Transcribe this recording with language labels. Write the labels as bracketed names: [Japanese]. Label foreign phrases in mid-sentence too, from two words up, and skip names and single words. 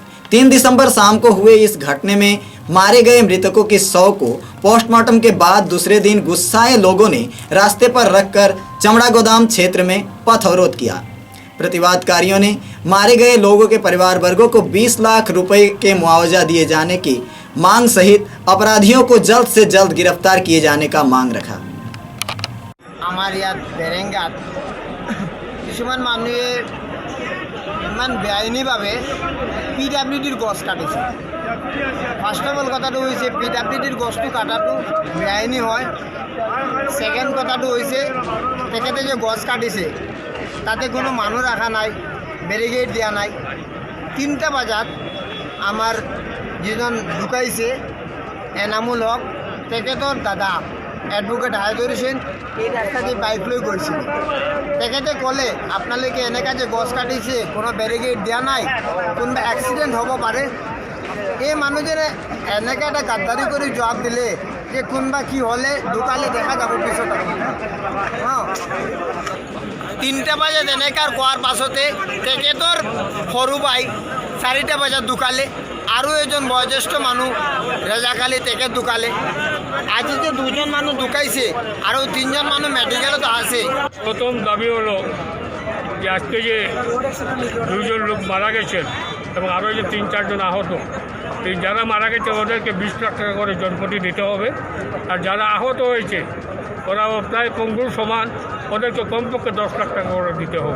[Hindi] 3 दिसंबर शाम को हुए इस घटने में मारे गए मृतकों के शव को पोस्टमार्टम के बाद दूसरे दिन गुस्साए लोगों ने रास्ते पर रखकर चमड़ा गोदाम क्षेत्र में पथ अवरोध किया। प्रतिवादकारियों ने मारे गए लोगों के परिवार वर्गों को 20 लाख रुपए के मुआवजा दिए जाने की मांग सहित अपराधियों को जल्द से जल्द गिरफ्तार किए जाने का मांग रखा। हमारे यहाँ [Assamese] बेरेंगात কিছুমান মানুহে ইমান বেআইনীভাৱে পিডাব্লিউডিৰ গছ কাটিছে। [English] first of all [Assamese] কথাটো হৈছে পিডাব্লিউডিৰ গছটো কাটাটো বেআইনী হয়। ছেকেণ্ড কথাটো হৈছে তেখেতে যে গছ কাটিছে তাতে কোনো মানুহ ৰাখা নাই, বেৰিকেড দিয়া নাই। 3টা বজাত আমাৰ যিজন ঢুকাইছে এনামুল হক তেখেতৰ দাদা এডভোকেট হায়দৰ হোসেন [Bangla] এই রাস্তা দিয়ে [Assamese] বাইক লৈ গৈছিল। তেখেতে ক'লে আপোনালোকে এনেকৈ যে গছ কাটিছে কোনো বেৰিকেড দিয়া নাই, কোনোবা এক্সিডেণ্ট হ'ব পাৰে। এই মানুহজনে এনেকৈ এটা গাদ্দাৰি কৰি জবাব দিলে যে কোনোবা কি হ'লে ঢুকালে দেখা যাব পিছত। 3টা বজাত এনেকৈ কোৱাৰ পাছতে তেখেতৰ সৰু ভাই 4টা বজাত ঢুকালে আৰু এজন বয়োজ্যেষ্ঠ মানুহ ৰেজাকালি তেখেত ঢুকালে। আজি যে 2জন মানুহ ঢুকাইছে আৰু 3জন মানুহ মেডিকেলত আছে। [Bangla] প্রথম দাবি হলো যে আজকে যে 2জন লোক মারা গেছেন এবং আরও যে 3-4 জন আহত, এই যারা মারা গেছে ওদেরকে 20 লাখ টাকা করে জনপ্রতি দিতে হবে। আর যারা আহত হয়েছে ওরা প্রায় পঙ্গুর সমান, ওদেরকে কমপক্ষে 10 লাখ টাকা করে দিতে হবে।